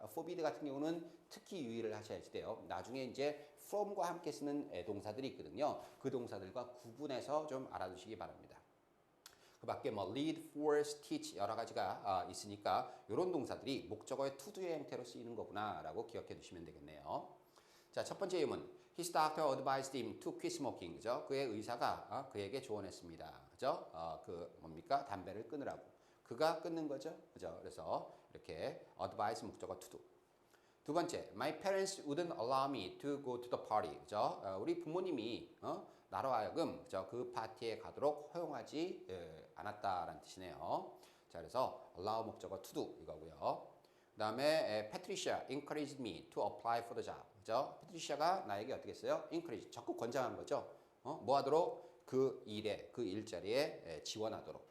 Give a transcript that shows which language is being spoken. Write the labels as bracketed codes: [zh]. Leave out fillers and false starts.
[ko] forbid 같은 경우는 특히 유의를 하셔야지 돼요. 나중에 이제 from과 함께 쓰는 동사들이 있거든요. 그 동사들과 구분해서 좀 알아두시기 바랍니다. 그 밖에 뭐 lead, force, teach 여러 가지가 있으니까 이런 동사들이 목적어의 to do의 형태로 쓰이는 거구나라고 기억해 두시면 되겠네요. 자, 첫 번째 예문. [en] His doctor advised him to quit smoking. [ko] 그죠? 그의 의사가 그에게 조언했습니다. 그죠? 그 뭡니까? 담배를 끊으라고. 그가 끊는 거죠. 그죠? 그래서 이렇게 advise 목적어 to do. 두 번째, [en] my parents wouldn't allow me to go to the party. [ko] 그죠? 우리 부모님이 나로 하여금 그죠? 그 파티에 가도록 허용하지 않았다라는 뜻이네요. 자, 그래서 allow 목적어 to do 이거고요. 그다음에 [en] Patricia encouraged me to apply for the job. [ko] 그죠? Patricia가 나에게 어떻게 했어요? encourage 적극 권장한 거죠. 뭐 하도록 그 일에 그 일자리에 지원하도록.